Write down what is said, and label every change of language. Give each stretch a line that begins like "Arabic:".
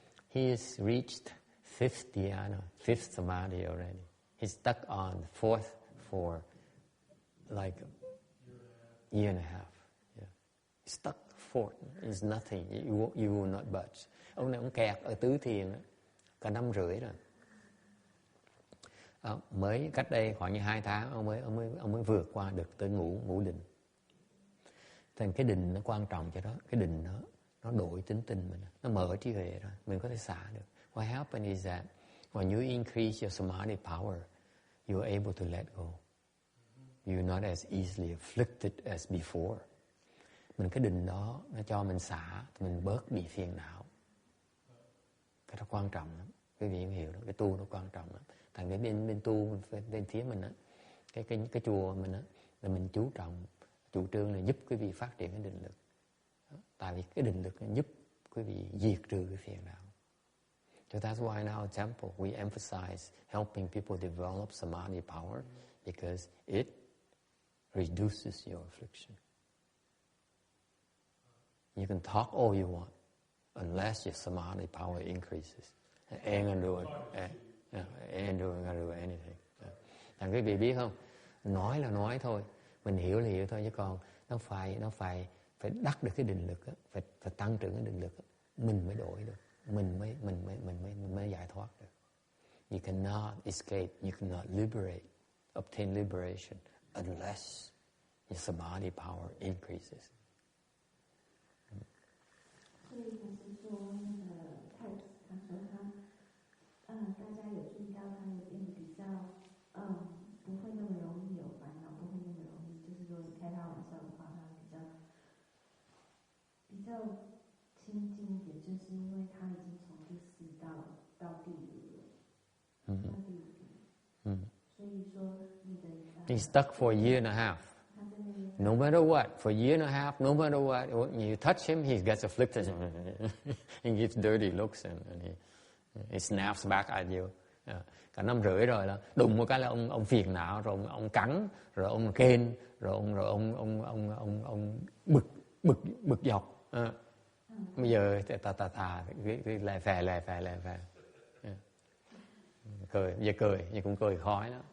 English: He has reached fifth samadhi already. He's stuck on the fourth for like a year and a half. Yeah. He's stuck fourth. It's nothing. You will not budge.
Vietnamese: Ông này ông kẹt ở tứ thiền đó, cả 5 rưỡi rồi. Mới cách đây khoảng như 2 tháng ông mới vượt qua được tới ngũ định. Thành cái định nó quan trọng cho đó, cái định nó đổi tính tình mình, nó mở trí huệ ra, mình có thể xả được.
English: What happens is that when you increase your samadhi power, you are able to let go. You're not as easily afflicted as before.
Vietnamese: Mình cái định đó nó cho mình xả, mình bớt bị phiền não. Cái đó quan trọng lắm. Quý vị hiểu đó, cái tu nó quan trọng lắm. Thành cái bên tu bên phía mình á, cái chùa mình á, là mình chú trọng, chủ trương là giúp quý vị phát triển cái định lực. Tại vì cái định lực nó giúp quý vị diệt trừ cái phiền não.
English: So that's why in our temple we emphasize helping people develop samadhi power, because it reduces your affliction. You can talk all you want, unless your samadhi power increases. Ain't gonna do anything.
Vietnamese: Thành quý vị biết không? Nói là nói thôi, mình hiểu là hiểu thôi, chứ còn nó phải đắc được cái định lực á, phải tăng trưởng cái định lực á, mình mới đổi được, mình mới giải thoát được.
English: You cannot escape, you cannot obtain liberation unless your samadhi power increases.
Chinese: 所以他是说那个他说大家有注意到他有变得比较不会那么容易有烦恼，不会那么容易，就是说你开他玩笑的话，他比较亲近一点，就是因为他已经从第4到第5了，到第5。所以说你的
English: He's stuck for a year and a half. No matter what, for a year and a half, no matter what, when you touch him, he gets afflicted. He gives dirty looks and he snaps back at you.
Vietnamese: Cả 5 rưỡi rồi là đụng một cái là ông phiền não, rồi ông cắn, rồi ông kên, rồi ông bực dọc. Bây giờ lại phè. Cười, giờ cười, nhưng cũng cười khói đó.